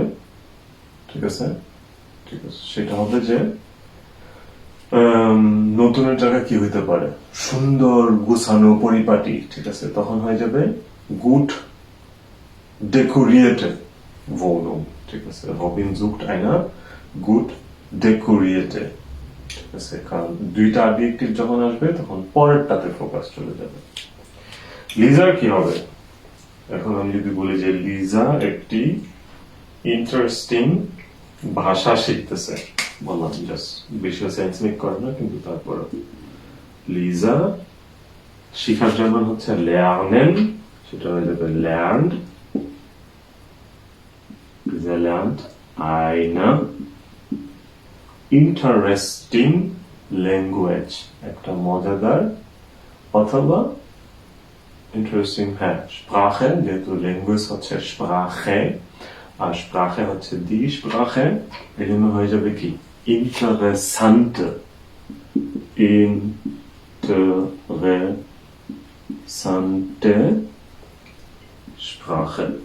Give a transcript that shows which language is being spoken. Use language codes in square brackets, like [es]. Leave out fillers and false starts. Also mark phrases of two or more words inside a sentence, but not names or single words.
[bn] ঠিক আছে, ঠিক আছে, সেটা হবে যে নতুনের জায়গায় কি হইতে পারে? সুন্দর গুছানো পরিপাটি। ঠিক আছে, তখন হয়ে যাবে [en] good decorated [bn] wohnung। ঠিক আছে, রবিন [de] sucht eine gut dekorierte। [bn] ঠিক আছে, কারণ দুইটা অ্যাডজেক্টিভ যখন আসবে তখন পরেরটাতে ফোকাস চলে যাবে। লিজার কি হবে? এখন আমি যদি বলি যে লিজা একটি ইন্টারেস্টিং ভাষা শিখতেছে, বললাম জাস্ট বেশি [en] sense make [bn] করে না, কিন্তু তারপর লিজা শিখার জার্মান হচ্ছে lernen, সেটা হয়ে যাবে lernt। [de] লিজা lernt eine [en] interesting language, [bn] একটা মজাদার অথবা ইন্টারেস্টিং, হ্যাঁ, স্প্রাখে, যেহেতু ল্যাঙ্গুয়েজ হচ্ছে স্প্রাখে আর স্প্রাখে হচ্ছে [de] die Sprache, [bn] এই জন্য হয়ে যাবে কি ইন্টারেসান্টে, [de] interessante Sprache.